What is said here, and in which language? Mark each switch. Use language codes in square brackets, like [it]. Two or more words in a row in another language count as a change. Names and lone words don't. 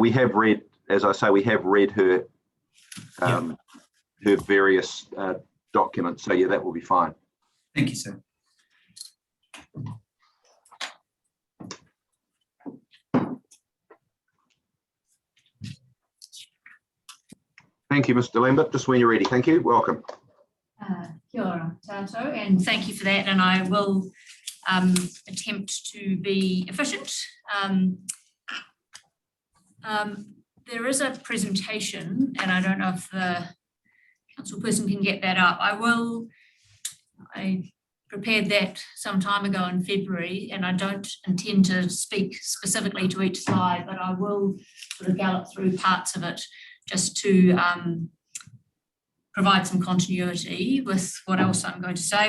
[en] We have read, as I say, we have read her her various documents. So yeah, that will be fine. Thank you, sir. Thank you, Mr. Lambert. Just when you're ready. Thank you. Welcome. [mi] Kia ora tātou, [en] and thank you for that. And I will attempt to be efficient. There is a presentation, and I don't know if the council person can get that up. I prepared that some time ago in February, and I don't intend to speak specifically to each slide, but I will sort of gallop through parts of it just to provide some continuity with what else I'm going to say.